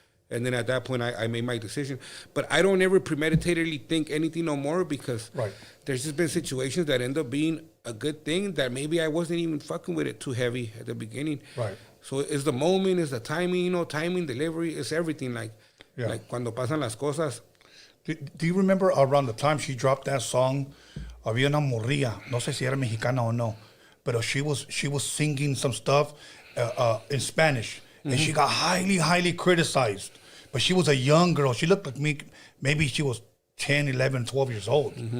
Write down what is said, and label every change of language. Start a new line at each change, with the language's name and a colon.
English: And then at that point, I made my decision. But I don't ever premeditatedly think anything no more because there's just been situations that end up being a good thing that maybe I wasn't even fucking with it too heavy at the beginning. Right. So it's the moment, it's the timing, you know, timing, delivery, it's everything.
Spanish: Like cuando pasan las cosas.
English: Do you remember around the time she dropped that song,
Spanish: había una morrilla, no sé si era mexicana o no,
English: but she was singing some stuff in Spanish, and she got highly criticized. But she was a young girl. She looked like me. Maybe she was 10, 11, 12 years old.